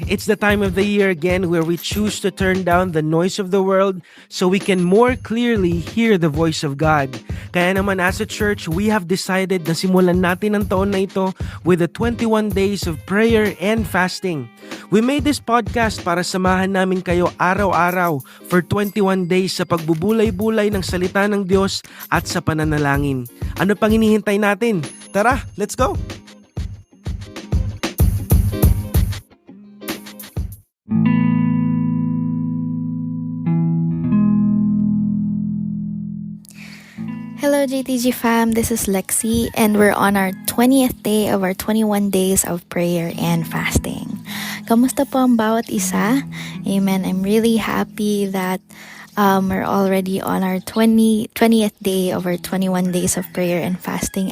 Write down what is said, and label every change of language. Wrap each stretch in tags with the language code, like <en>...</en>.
<en>It's the time of the year again where we choose to turn down the noise of the world so we can more clearly hear the voice of God.</en> <tl>Kaya naman</tl> <en>as a church, we have decided</en> <tl>na simulan natin ang taon na ito</tl> <en>with the 21 days of prayer and fasting. We made this podcast</en> <tl>para samahan namin kayo araw-araw</tl> <en>for 21 days</en> <tl>sa pagbubulay-bulay ng salita ng Diyos at sa pananalangin. Ano pang hinihintay natin? Tara,</tl> <en>let's go! Hello JTG fam, this is Lexi and we're on our 20th day of our 21 days of prayer and fasting.</en> <tl>Kamusta po ang bawat isa? Amen.</tl> <en>I'm really happy that we're already on our 20th day of our 21 days of prayer and fasting.</en>